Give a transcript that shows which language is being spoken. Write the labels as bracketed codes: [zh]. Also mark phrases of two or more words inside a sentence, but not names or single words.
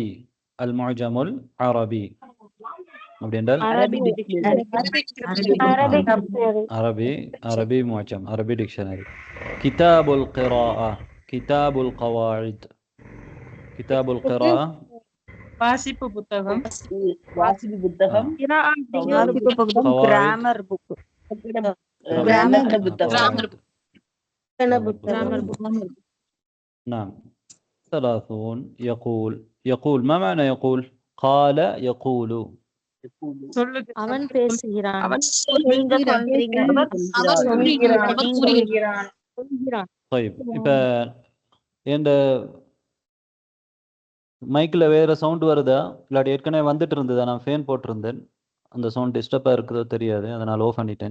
[ar] المعجم العربي [ta] அப்படி என்றால் [ar] عربي معجم, [ta] அரபி டிக்ஷனரி. [ar] كتاب القراءة. كتاب القواعد. كتاب القراءة [ta] வாசிப்பு புத்தகம். [en] grammar book. [ar] نعم. 30 يقول. ما معنى يقول؟ قال يقول. [ta] அவன் பேசுகிறான். [ar] طيب. [ta] இப்ப இந்த மைக்கில் வேற சவுண்ட் வருதா இல்லாட்டி ஏற்கனவே வந்துட்டு இருந்ததா? நான் ஃபேன் போட்டிருந்தேன், அந்த [en] sound disturb [ta] இருக்குதோ தெரியாது, அதனால் ஆஃப் பண்ணிட்டேன்.